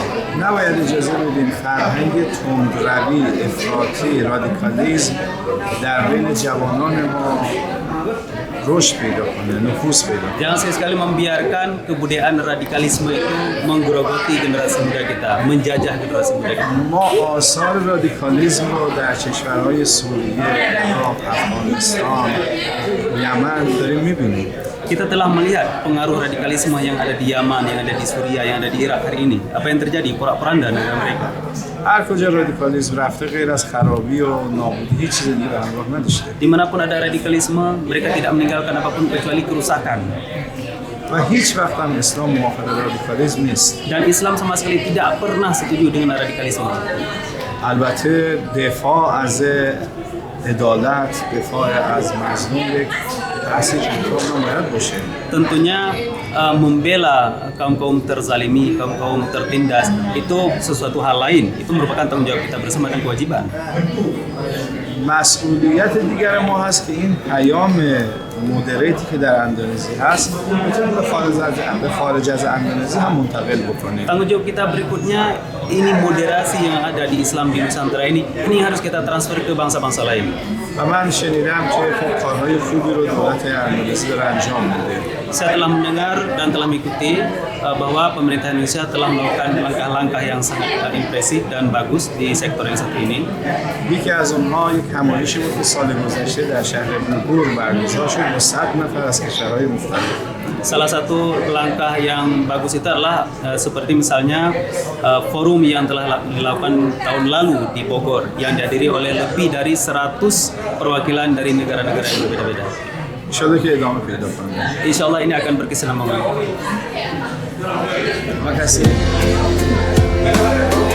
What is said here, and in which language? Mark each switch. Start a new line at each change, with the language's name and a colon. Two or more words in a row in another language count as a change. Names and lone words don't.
Persian: نباید اجازه بدیم فرهنگ تندروی، افراطی، رادیکالیسم در بین جوانان ما رشد پیدا کنه، نفوذ پیدا کنه.
Indonesian: Jangan sekali-sekali membiarkan kebudayaan radikalisme itu menggerogoti generasi muda kita, menjajah generasi muda kita.
Persian: ما آثار رادیکالیسم رو در کشورهای سوریه، عراق، افغانستان، یمن داریم می‌بینیم.
Indonesian: Kita telah melihat pengaruh radikalisme yang ada di Yaman, yang ada di Suriah, yang ada di Irak hari ini. Apa yang terjadi? Porak-poranda negara mereka.
Persian: هر کجا رادیکالیسم رفته غیر از خرابی و نابودی هیچ چیز دیگه به همراه نداشته
Indonesian: Dimanapun ada radikalisme, mereka tidak meninggalkan apapun kecuali kerusakan.
Persian: و هیچ وقت هم اسلام موافق رادیکالیسم نیست.
Indonesian: Dan Islam sama sekali tidak pernah setuju dengan radikalisme.
Persian: البته دفاع از عدالت، دفاع از مظلوم یک اصل انتخاب نباید باشه.
Indonesian: Tentunya membela kaum-kaum terzalimi, kaum-kaum tertindas itu sesuatu hal lain. Itu merupakan tanggung jawab kita bersama dan kewajiban.
Persian: مسئولیت دیگر ما هست که این پیام مدریتی که در اندونزی هست بتونیم به خارج از اندونزی هم منتقل بکنیم.
Indonesian: Tanggung jawab kita berikutnya, ini moderasi yang ada di Islam di Nusantara ini harus kita transfer ke bangsa-bangsa lain.
Persian: و من شنیدم که خب کارهای خوبی رو دولت اندونزی داره انجام میده.
Indonesian: Saya telah mendengar dan telah mengikuti bahwa pemerintah Indonesia telah melakukan langkah-langkah yang sangat impresif dan bagus di sektor yang satu ini.
Persian: یکی از اونها یک همایشی بود که سال گذشته در شهر بوگور برگزار شد با 100 نفر از کشورهای مختلف.
Indonesian: Salah satu langkah yang bagus itu adalah seperti misalnya forum yang telah dilakukan tahun lalu di Bogor yang dihadiri oleh lebih dari 100 perwakilan dari negara-negara yang berbeda-beda.
Persian: انشالله که ادامه پیدا کنه.
Arabic: إن شاء الله
Indonesian: ini akan berkesinambungan. Terima kasih.